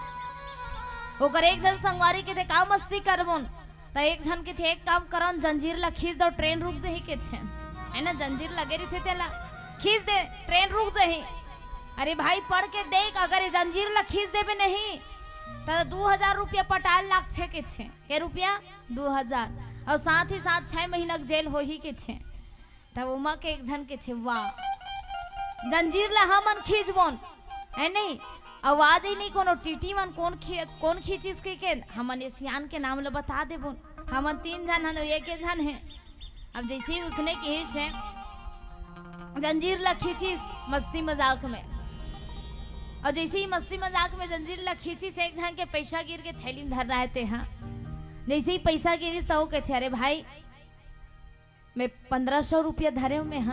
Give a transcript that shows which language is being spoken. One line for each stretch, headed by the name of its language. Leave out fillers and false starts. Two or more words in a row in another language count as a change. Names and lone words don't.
Chhattisgarhi: ओकर एक जन संगवारी के थे का मस्ती करबोन, तो एक जन के थे एक काम करन जंजीर ला खींच दो, ट्रेन रुक जाही के थे, है ना। जंजीर लगे रही थे तेला खींच दे, ट्रेन रुक जाही। अरे भाई पढ़ के देख, अगर ये जंजीर ला खींच देबे नहीं तो 2000 रुपया पटाल लाग छे के छे। के रुपया 2000 और साथ ही साथ 6 महीना जेल हो ही के छे। तब उमा के एक जन के छे, वाह जंजीर ला हमन खींचबोन है नहीं, आवाज ही नहीं कोनो टीटी मन कौन खींचिस के हमन ये सियान के नाम ला बता देबोन। हमन 3 जन हन, एक जन है। अब जैसे ही उसने कही से जंजीर ला खींचिस मस्ती मजाक में, और जैसे ही मस्ती मजाक में जंजीर ला खींचिस एक जन के पैसा गिर के थैली में धर रहे थे। हाँ जैसे ही पैसा गिरिस तो कहते, अरे भाई मैं 1500 रुपया धरे हूँ मैं।